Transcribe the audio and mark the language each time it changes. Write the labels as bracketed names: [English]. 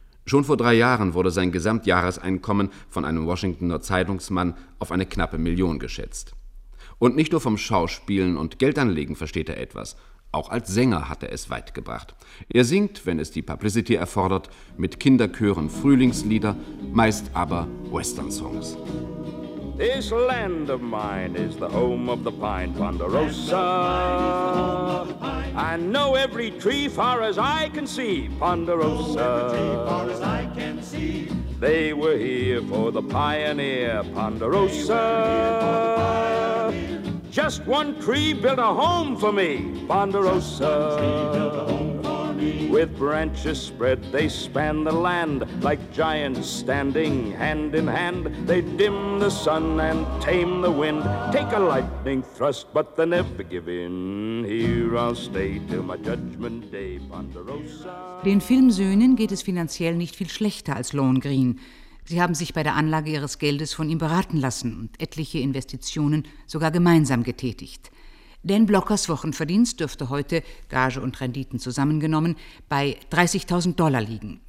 [German] Schon vor 3 Jahren wurde sein Gesamtjahreseinkommen von einem Washingtoner Zeitungsmann auf eine knappe Million geschätzt. Und nicht nur vom Schauspielen und Geldanlegen versteht er etwas. Auch als Sänger hat er es weit gebracht. Er singt, wenn es die Publicity erfordert, mit Kinderchören Frühlingslieder, meist aber Western-Songs. [English] This land of mine is the home of the pine, Ponderosa. I know every tree far as I can see, Ponderosa. They were here for the pioneer, Ponderosa. Just one tree built a home for me, Ponderosa. With branches spread, they span the land like giants standing hand in hand. They dim the sun and tame the wind, take a lightning thrust, but they never give in. Here I'll stay till my judgment day, Ponderosa. [German] Den Filmsöhnen geht es finanziell nicht viel schlechter als Lon Green. Sie haben sich bei der Anlage ihres Geldes von ihm beraten lassen und etliche Investitionen sogar gemeinsam getätigt. Denn Blockers Wochenverdienst dürfte heute, Gage und Renditen zusammengenommen, bei $30,000 liegen.